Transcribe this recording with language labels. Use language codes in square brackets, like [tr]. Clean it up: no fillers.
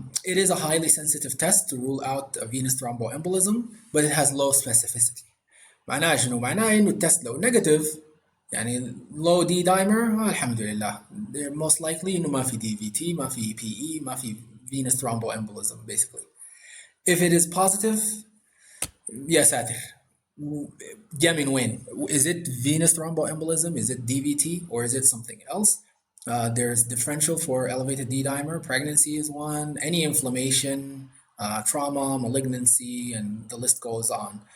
[en] It is a highly sensitive test to rule out a venous thromboembolism, but it has low specificity. [ar] معناها شنو؟ معناها انه التست لو نيجاتيف يعني low D dimer الحمد لله [en] they're most likely [ar] انه ما في DVT ما في PE ما في [en] venous thromboembolism basically. If it is positive [ar] يا ساتر جاء من وين؟ [en] Is it venous thromboembolism? Is it DVT or is it something else? There's differential for elevated D dimer. Pregnancy is one. Any inflammation, trauma, malignancy, and the list goes on.